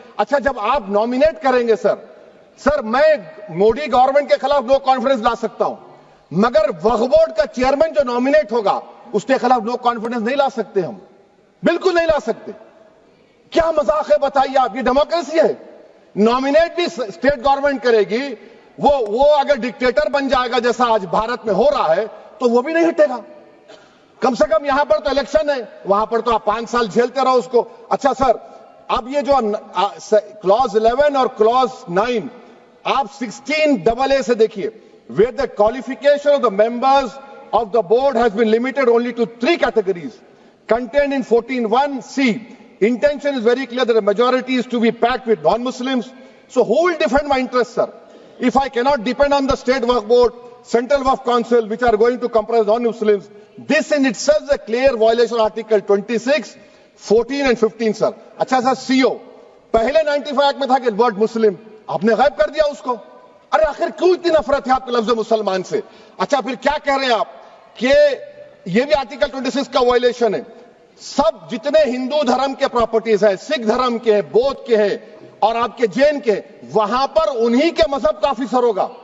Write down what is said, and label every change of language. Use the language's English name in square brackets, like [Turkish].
[Urdu] اچھا جب آپ نامینیٹ کریں گے سر میں مودی گورنمنٹ کے خلاف نو کانفیڈنس لا سکتا ہوں, مگر وقف بورڈ کا چیئرمین جو نامینیٹ ہوگا اس کے خلاف نو کانفیڈنس نہیں لا سکتے ہم. بالکل نہیں لا سکتے. کیا مذاق ہے بتائیے آپ؟ یہ ڈیموکریسی ہے؟ نامینیٹ بھی اسٹیٹ گورنمنٹ کرے گی, وہ اگر ڈکٹیٹر بن جائے گا جیسا آج بھارت میں ہو رہا ہے تو وہ بھی نہیں ہٹے گا. کم سے کم یہاں پر تو الیکشن ہے, وہاں پر تو آپ 5 سال جھیلتے رہو اس کو. اچھا سر, اب یہ جو کلوز 11 اور کلوز 9 آپ 16AA سے دیکھیے, [English] where the qualification of the members of the board has been limited only to 3 categories contained in 14(1)(c). Intention is very clear that the majority is to be packed with non-Muslims. So who will defend my interests, sir? If I cannot depend on the state work board, central work council, which are going to comprise non-Muslims, this in itself is a clear violation of Article 26, 14 and 15, sir. [Urdu] اچھا سر, CO پہلے 95 act میں تھا کہ word مسلم, آپ نے غائب کر دیا اس کو. ارے آخر کیوں اتنی نفرت ہے آپ کے لفظ مسلمان سے؟ اچھا پھر کیا کہہ رہے ہیں آپ کہ یہ بھی آرٹیکل 26 کا وائلیشن ہے. سب جتنے ہندو دھرم کے پراپرٹیز ہیں, سکھ دھرم کے ہیں, بودھ کے ہیں اور آپ کے جین کے, وہاں پر انہی کے مذہب کا آفیسر ہوگا.